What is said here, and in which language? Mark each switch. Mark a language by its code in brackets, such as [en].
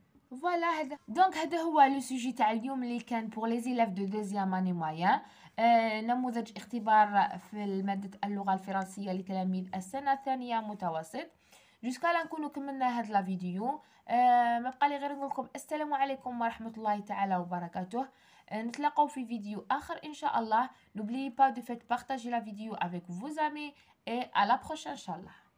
[fr] Voilà. Donc [ar] هذا هو لو سوجي تاع اليوم اللي كان [fr] pour les élèves de deuxième année moyen. [ar] نموذج اختبار في مادة اللغة الفرنسية لتلاميذ السنة الثانية متوسط. جوسكا لا نكونوا كملنا [fr] هاد لا فيديو. [ar] ما بقى لي غير نقول لكم السلام عليكم ورحمة الله تعالى وبركاته. نتلاقاو في فيديو آخر إن شاء الله. [fr] N'oubliez pas de faire partager la vidéo avec vos amis et à la prochaine إن شاء الله.